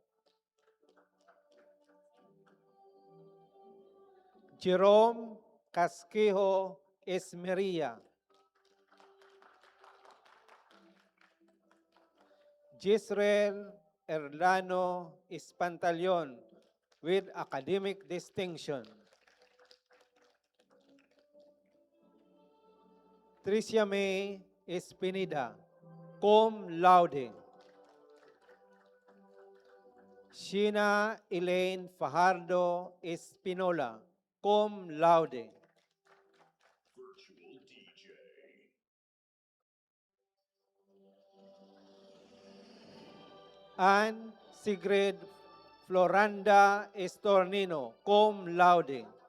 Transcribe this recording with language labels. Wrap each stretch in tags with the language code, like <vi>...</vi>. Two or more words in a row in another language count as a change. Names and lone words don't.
<en>Jerome Casquejo Esmeria. Gisrael Erlano Espantalion with academic distinction. Tricia May Espinida,</en> <la>cum laude.</la> <en>Sheena Elaine Fajardo Espinola,</en> <la>cum laude.</la> <en>Anne Sigrid Floranda Estornino,</en> <la>cum laude.</la>